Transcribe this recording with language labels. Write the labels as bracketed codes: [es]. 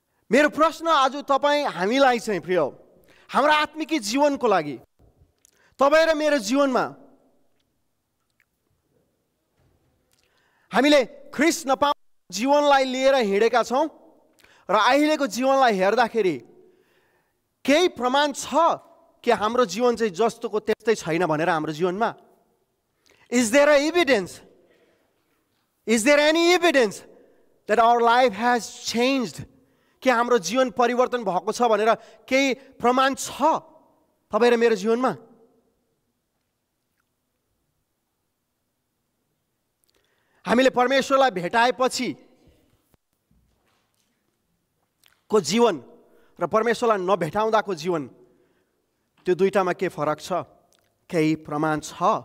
[ne] मेरो प्रश्न आज हामीलाई चाहिँ प्रिय, हाम्रो आत्मिक जीवनको लागि, तपाईँ र मेरो जीवनमा हामीले ख्रीष्ट नपाउने जीवनलाई लिएर हिँडेका छौँ र अहिलेको जीवनलाई हेर्दाखेरि केही प्रमाण छ कि हाम्रो जीवन चाहिँ जस्तोको त्यस्तै छैन भनेर हाम्रो जीवनमा? [en] Is there evidence? Is there any evidence that our life has changed? [ne] कि हाम्रो जीवन परिवर्तन भएको छ भनेर केही प्रमाण छ तपाईँ र मेरो जीवनमा? हामीले परमेश्वरलाई भेटाएपछि को जीवन र परमेश्वरलाई नभेटाउँदाको जीवन, त्यो दुईटामा के फरक छ? केही प्रमाण छ।